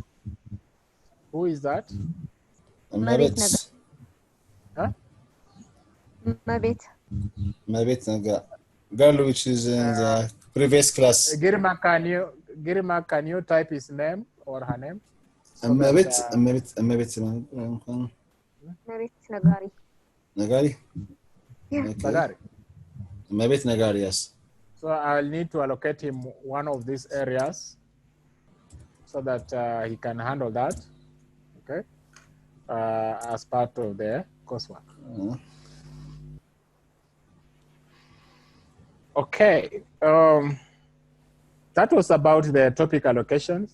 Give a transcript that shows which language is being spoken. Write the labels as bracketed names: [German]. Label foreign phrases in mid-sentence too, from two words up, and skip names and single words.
[English] Who is that? Mabit. Huh? Mabit. Mabit Naga. Girl which is in the previous class. Girma, can you type his name or her name? So Mabit Mabit Nagari. Nagari? Yeah. Okay. Nagari. Mabit Nagari, yes. So I'll need to allocate him one of these areas so that he can handle that, okay, as part of the coursework. Okay, that was about the topic allocations.